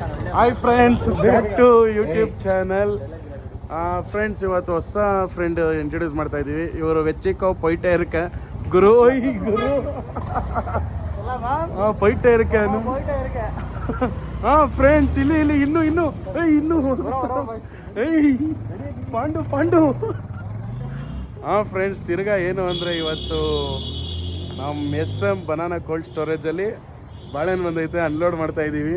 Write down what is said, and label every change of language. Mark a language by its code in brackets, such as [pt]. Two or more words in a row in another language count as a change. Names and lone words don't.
[en] Hi friends, back to YouTube channel. [kn] ಫ್ರೆಂಡ್ಸ್, ಇವತ್ತು ಹೊಸ ಫ್ರೆಂಡ್ ಇಂಟ್ರೊಡ್ಯೂಸ್ ಮಾಡ್ತಾ ಇದ್ದೀವಿ. ಇವರು [ta] வெச்சிக்கோ போயிட்டே இருக்க குரு குரு போயிட்டே இருக்க. [kn] ಫ್ರೆಂಡ್ಸ್, ಇಲ್ಲಿ ಇನ್ನು ಪಾಂಡು ಫ್ರೆಂಡ್ಸ್, ತಿರ್ಗಾ ಏನು ಅಂದರೆ ಇವತ್ತು ನಮ್ಮ SM ಬನಾನಾ ಕೋಲ್ಡ್ ಸ್ಟೋರೇಜಲ್ಲಿ ಬಾಳೆಹಣ್ಣು ಬಂದೈತೆ, ಅನ್ಲೋಡ್ ಮಾಡ್ತಾ ಇದ್ದೀವಿ.